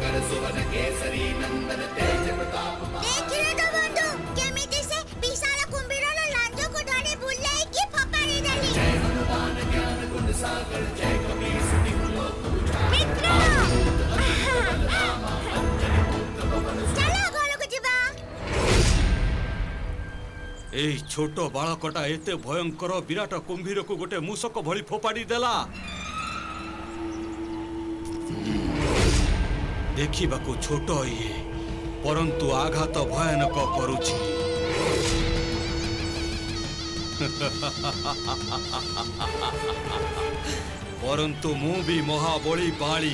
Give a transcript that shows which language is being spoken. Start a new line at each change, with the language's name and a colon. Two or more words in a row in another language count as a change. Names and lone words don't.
Odia: ଦେଖିଲେ ତ ବନ୍ଧୁ କେମିତି ସେ ବିଶାଳ କୁମ୍ଭୀରର ଲାଞ୍ଜକୁ ଧରି ବୁଲେଇକି ଫୋପାଡ଼ି ଦେଲି। ମିତ୍ର! ଚାଲ ଘରକୁ ଯିବା। ଏଇ ଛୋଟ ବାଳକଟା ଏତେ ଭୟଙ୍କର ବିରାଟ କୁମ୍ଭୀରକୁ ଗୋଟେ ମୂଷକ ଭଳି ଫୋପାଡ଼ି ଦେଲା। ଦେଖିବାକୁ ଛୋଟ ଇଏ, ପରନ୍ତୁ ଆଘାତ ଭୟାନକ କରୁଛି। ପରନ୍ତୁ ମୁଁ ବି ମହାବଳୀ ବାଳି।